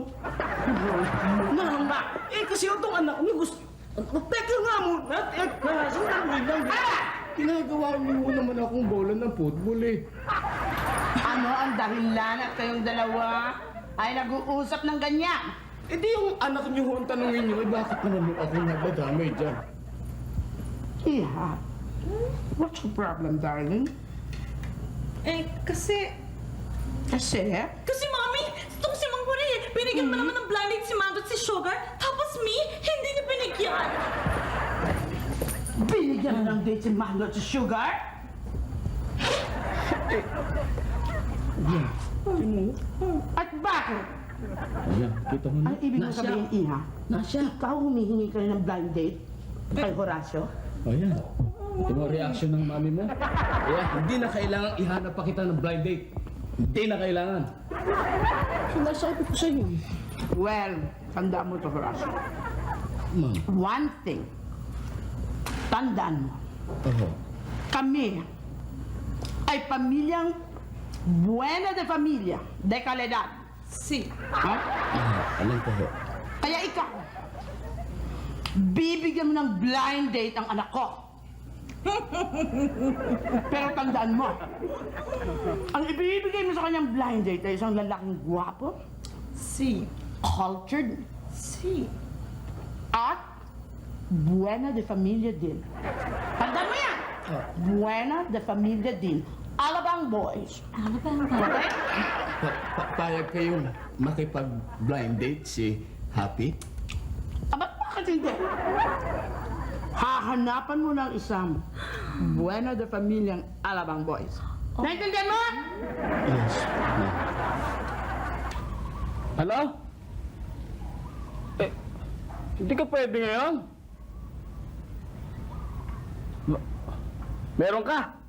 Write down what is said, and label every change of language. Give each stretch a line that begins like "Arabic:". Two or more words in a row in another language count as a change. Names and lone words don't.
Filipino: Ma'am, kasi itong anak niyo gusto, teka nga muna, sinabi lang. Ginagawa niyo naman akong bola ng football eh. Ano ang dahilan at kayong dalawa ay nag-uusap ng ganyan? Di yung anak niyo ang tanongin niyo, bakit naman ako nabadamay dyan?
English: Iha, what's your problem, darling?
Filipino: Kasi... Kasi? Kasi, Mami, itong si Mang Horea, binigyan pa naman ng
English: blind date
Filipino: si Mando at si Sugar, tapos me, hindi niya binigyan. Binigyan na ng date si Mando at si Sugar? At bakit? Ayan, kita mo na. Ang ibig mo sabihin, Iha, ikaw humihingi ka rin ng
English: blind date
Filipino: kay Horacio? Ayan. Ito mo reaction ng mami mo. Kaya hindi na kailangan ihanap pa kita ng
English: blind date.
Filipino: Hindi na kailangan. Sinasabi ko sa inyo. Well, tandaan mo to, Horacio. Ma'am.
English: One thing,
Filipino: tandaan mo, kami ay pamilyang
Spanish: Buena de Familia de Calidad.
Filipino: Si. Ha? Alam ko ho. Kaya ikaw, bibigyan mo ng
English: blind date
Filipino: ang anak ko. Pero tandaan mo, ang ibibigay mo sa kanyang
English: blind date
Filipino: ay isang lalaking gwapo, cultured, at
Spanish: buena de familia
Filipino: din. Tandaan mo yan!
Spanish: Buena de familia
Filipino: din.
English: Alabang boys. Okay?
Filipino: Payag kayong makipag-
English: blind date
Filipino: si Happy? Bakit hindi? Hahanapan mo ng isang
Spanish: buena de familiang
Filipino: Alabang boys. Naintindihan mo?
English: Yes, ma'am. Hello?
Filipino: Hindi ka pwede ngayon? Meron ka?